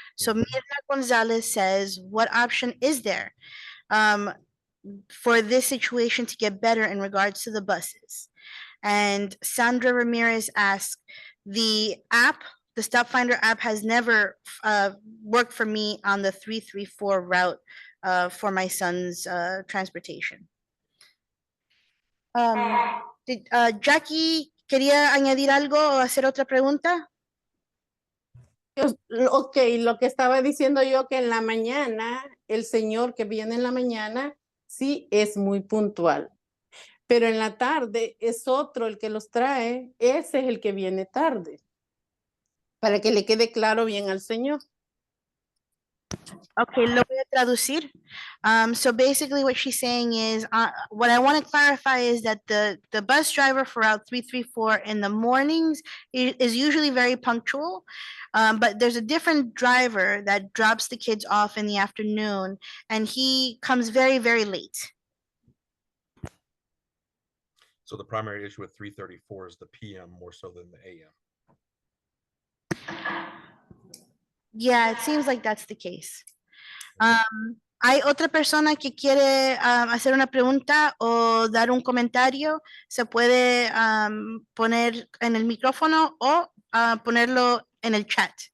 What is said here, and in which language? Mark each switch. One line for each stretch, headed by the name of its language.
English: So Mirna Gonzalez says, what option is there for this situation to get better in regards to the buses? And Sandra Ramirez asks, the Stop Finder app has never worked for me on the 334 route for my son's transportation.
Spanish: Jackie, ¿quería añadir algo o hacer otra pregunta? Ok, lo que estaba diciendo yo que en la mañana, el señor que viene en la mañana, sí es muy puntual. pero en la tarde es otro el que los trae, ese es el que viene tarde, para que le quede claro bien al señor. Okay, lo voy a traducir.
English: So basically what she's saying is, what I want to clarify is that the bus driver for Route 334 in the mornings is usually very punctual. But there's a different driver that drops the kids off in the afternoon and he comes very, very late. So the primary issue with 334 is the PM more so than the AM. Yeah, it seems like that's the case.
Spanish: ¿Hay otra persona que quiere hacer una pregunta o dar un comentario? Se puede poner en el micrófono o ponerlo en el chat.